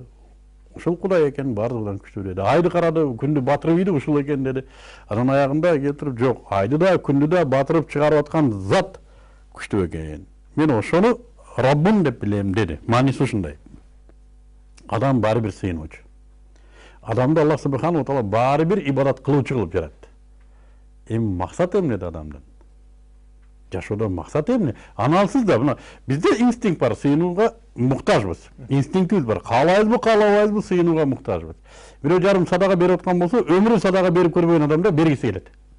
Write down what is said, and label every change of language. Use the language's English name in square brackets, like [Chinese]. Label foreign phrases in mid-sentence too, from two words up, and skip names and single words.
[Kyrgyz] Ушул Кудай экен бардыгынан күчтүү деди. Айды карады, күндү батырып ийди, ушул экен деди. Анан аягында келтирип, жок, айды да, күндү да батырып чыгарып аткан зат күчтүү экен. Мен ошону Раббым деп билем деди. Мааниси ушундай. Адам баары бир сыйынуучу. Адамды [Arabic] الله سبحانه وتعالى [Kyrgyz] баары бир ибадат кылуучу кылып жаратты. Эми максат эмнеде адамдын? Жашоодон максат эмне? Аналсыз да мына бизде инстинкт бар, сыйынууга муктажбыз. Инстинктибиз бар. Каалайбызбы, каалабайбызбы, сыйынууга муктажбыз. Бирөө жарым садака берип аткан болсо, өмүрү садака берип көрбөгөн адамда бергиси келет.